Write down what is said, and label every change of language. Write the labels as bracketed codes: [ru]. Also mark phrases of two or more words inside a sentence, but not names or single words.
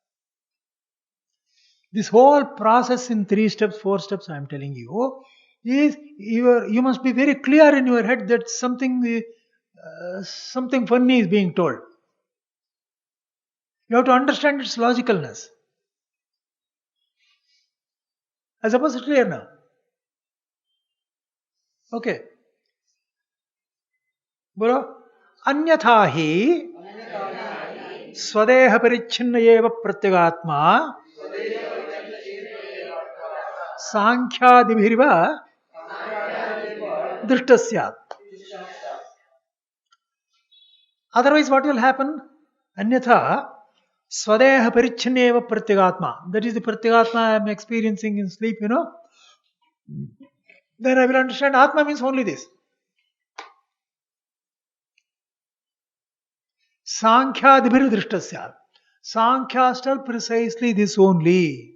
[en] This whole process in 3 steps, 4 steps, I am telling you, is you must be very clear in your head that something funny is being told. You have to understand its logicalness. I suppose it's clear now. Okay. Bolo. [sa] अन्यथा हि स्वदेह परिच्छिन्न एव प्रत्यगात्मा सांख्यादिभिर्वा दृष्टस्स्यात्. [en] Otherwise, what will happen? [sa] अन्यथा स्वदेह परिच्छिन्न एव प्रत्यगात्मा. [en] That is the pratyagatma I am experiencing in sleep, Then I will understand Atma means only this. [sa] सांख्यादिभिर् दृष्टस्स्यात्. [en] Sankhya tell precisely this only.